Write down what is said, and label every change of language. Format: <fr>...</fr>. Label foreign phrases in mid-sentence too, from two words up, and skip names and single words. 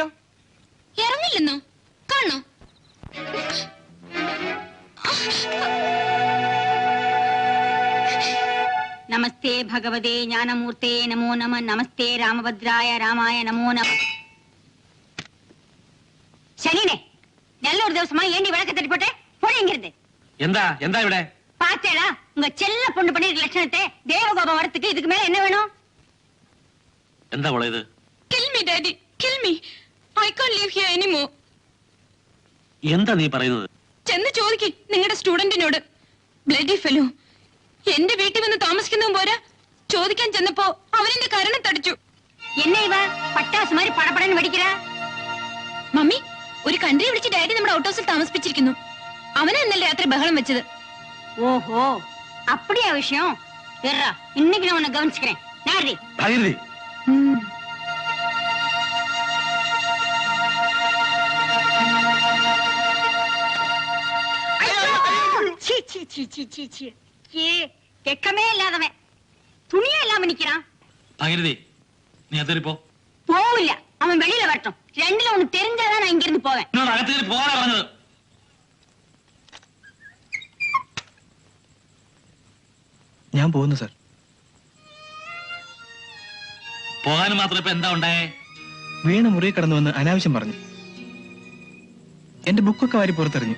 <ml>ഇറങ്ങില്ലെന്നോ? കാണണോ?</ml> <sa>നമസ്തേ ഭഗവതേ ജ്ഞാനമൂർത്തേ നമോ നമ. നമസ്തേ രാമഭദ്രായ രാമായ നമോ നമ.</sa> <ta>ശനിനെ நல்ல ஒரு ദിവസமா ஏண்டி விளக்க தட்டி போடுங்கிறது?</ta> <ml>എന്താ എന്താ ഇവിടെ?</ml> <ta>பாத்தேடா உங்க செல்ல பொண்ணு பண்ணிருக்க லட்சணத்தை. தேவகோபம் வரத்துக்கு இதுக்கு மேல என்ன வேணும்?</ta> <ml>എന്താ മോളെ ഇത്?</ml> <en>Kill me, Daddy. Kill me. I can't live here anymore.</en> <ml>എന്താ നീ പറയുന്നത്? ചെന്ന് ചോദിക്ക് നിങ്ങളുടെ സ്റ്റുഡന്റിനോട്.</ml> <en>Bloody fellow.</en> <ml>എന്റെ വീട്ടിൽ വന്ന് താമസിക്കുന്നതും പോരാ, ചോദിക്കാൻ ചെന്നപ്പോ അവനെന്റെ കരണം തടിച്ചു.</ml> <ta>என்ன இவ பட்டாசு மாதிரி படபடன்னு வெடிக்கிறா?</ta> <ml>മമ്മി, ഒരു കൺട്രി വിളിച്ച് ഡാഡി നമ്മുടെ ഔട്ട് ഹൗസിൽ താമസിപ്പിച്ചിരിക്കുന്നു. അവനെ ഇന്നലെ രാത്രി ബഹളം വെച്ചത്.</ml> <ta>ஓஹோ அப்படியா விஷயம்? இருடா, இன்னைக்கு நான் உன்னை கவனிச்சுக்கிறேன். நாரி</ta> <ml>ഭഗവതി,</ml> <ta>சீ சீ சீ சீ சீ சீ ஏ வெக்கமே இல்லாதவன் துணியே இல்லாம நிக்கிறான்.</ta> <ml>ഭഗവതി, നീ അതിരിപ്പോ</ml> <ta>போவில்ல, அவன் வெளியில வரட்டும். ரெண்டுல உனக்கு தெரிஞ்சாதான் நான் இங்க இருந்து போவேன்.</ta> <ml>എന്നോട് അകത്തേക്ക് പോകാനാ പറഞ്ഞത്. ഞാൻ പോകുന്നു സാർ. പോകാൻ മാത്രം ഇപ്പൊ എന്താ ഉണ്ടായേ? വീണ മുറി കടന്നു വന്ന് അനാവശ്യം പറഞ്ഞു. എന്റെ ബുക്കൊക്കെ വാരി പുറത്തെറിഞ്ഞു.</ml>